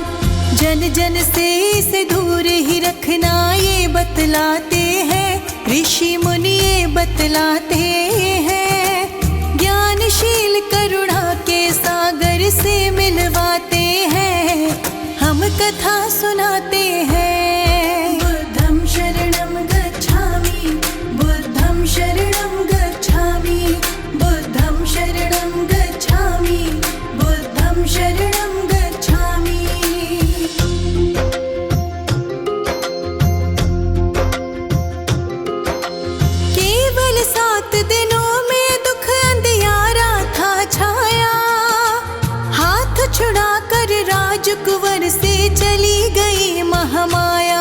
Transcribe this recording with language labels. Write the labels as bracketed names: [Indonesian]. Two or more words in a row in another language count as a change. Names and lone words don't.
[Hindi] जन जन से इसे दूर ही रखना ये बतलाते हैं, ऋषि मुनि ये बतलाते हैं। ज्ञानशील करुणा के सागर से मिलवाते हैं, हम कथा सुनाते हैं। [Pali] बुद्धं शरणं गच्छामि, बुद्धं शरणं गच्छामि, बुद्धं शरणं गच्छामि, बुद्धं शरणं गच्छामि। [Hindi] केवल 7 दिनों में दुख अंधियारा था छाया। हाथ छुड़ाकर राजकुंवर से चली गई महामाया।